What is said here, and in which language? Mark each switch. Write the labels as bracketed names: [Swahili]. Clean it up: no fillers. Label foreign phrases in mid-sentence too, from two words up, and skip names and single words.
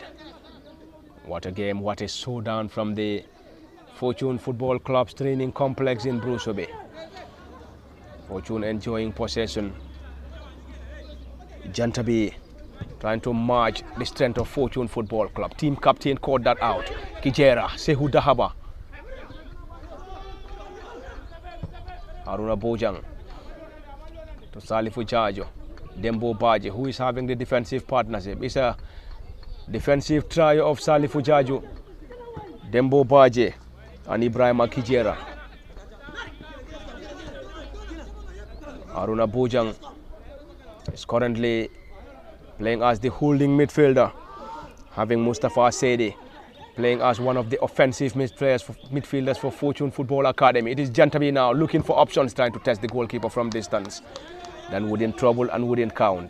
[English] What a game, what a showdown from the Fortune Football Club's training complex in Brusobe. Fortune enjoying possession. Jantabi trying to match the strength of Fortune Football Club. Team captain called that out. Kijera, Sehu Dahaba. Haruna Bojang to Salifu Jajo. Dembo Baje, who is having the defensive partnership. It's a defensive trio of Salifu Jaju, Dembo Baje, and Ibrahim Kijera. Haruna Bojang is currently playing as the holding midfielder, having Mustafa Sede playing as one of the offensive midfielders for Fortune Football Academy. It is Jantabi now looking for options, trying to test the goalkeeper from distance. Then wouldn't trouble and wouldn't count.